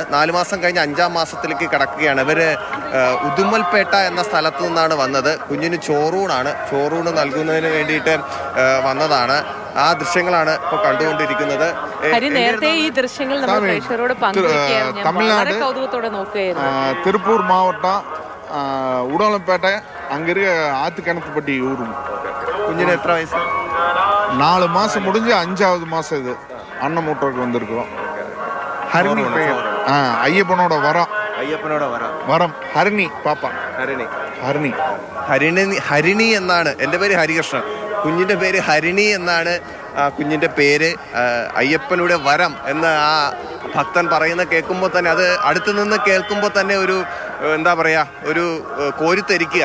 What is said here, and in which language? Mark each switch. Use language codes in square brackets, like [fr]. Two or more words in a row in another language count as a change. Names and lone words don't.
[ml] 4 മാസം കഴിഞ്ഞ് 5-ാം മാസത്തിലേക്ക് കിടക്കുകയാണ്. ഇവർ ഉദുമൽപേട്ട എന്ന സ്ഥലത്തു നിന്നാണ് വന്നത്. കുഞ്ഞിന് ചോറൂണ് നൽകുന്നതിന് വേണ്ടിയിട്ട് വന്നതാണ്. ആ ദൃശ്യങ്ങളാണ് ഇപ്പോൾ കണ്ടുകൊണ്ടിരിക്കുന്നത്. നേരത്തെ ഈ ദൃശ്യങ്ങൾ നമ്മൾ പ്രേക്ഷകരോട് തമിഴ്നാട് കൗതുകത്തോടെ നോക്കുകയായിരുന്നു. [ta] திருப்பூர் மாவட்டம் உடலம்பேட்டை அங்கிருக்க ஆத்துக்கிணத்துப்பட்டி ஊரும். [ml] കുഞ്ഞിന് എത്ര വയസ്സ്? [ta] 4 மாசம் முடிஞ்சு 5வது மாசம் இது அன்னமூட்டருக்கு வந்திருக்கிறோம். ஹரிணி பெயர். ஐயப்பனோட வரம் ஹரிணி பாப்பா. [ml] ഹരിണി എന്നാണ്. എൻ്റെ പേര് ഹരികൃഷ്ണൻ. കുഞ്ഞിൻ്റെ പേര് ഹരിണി എന്നാണ് കുഞ്ഞിൻ്റെ പേര്. അയ്യപ്പനുടെ വരം എന്ന് ആ ഭക്തൻ പറയുന്ന കേൾക്കുമ്പോൾ തന്നെ, അത് അടുത്ത് നിന്ന് കേൾക്കുമ്പോൾ തന്നെ ഒരു എന്താ പറയുക, ഒരു കോരിത്തെരിക്കുക.